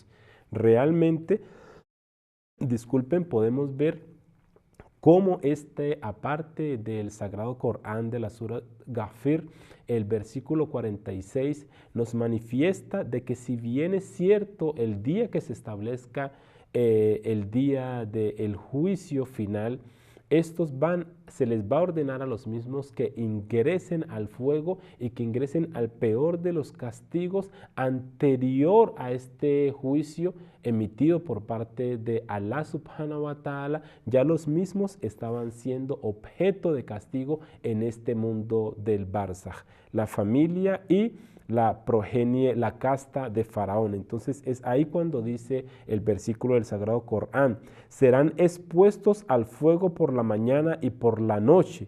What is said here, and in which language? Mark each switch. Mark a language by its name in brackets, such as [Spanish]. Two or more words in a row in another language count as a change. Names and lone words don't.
[Spanish] Realmente, podemos ver cómo aparte del Sagrado Corán de la Sura Ghafir, el versículo 46 nos manifiesta de que si bien es cierto el día que se establezca el día del juicio final, se les va a ordenar a los mismos que ingresen al fuego y que ingresen al peor de los castigos anterior a este juicio emitido por parte de [Arabic] الله سبحانه وتعالى. [Spanish] Ya los mismos estaban siendo objeto de castigo en este mundo del Barzaj, la familia y la progenie, la casta de Faraón. Entonces es ahí cuando dice el versículo del Sagrado Corán: serán expuestos al fuego por la mañana y por la noche.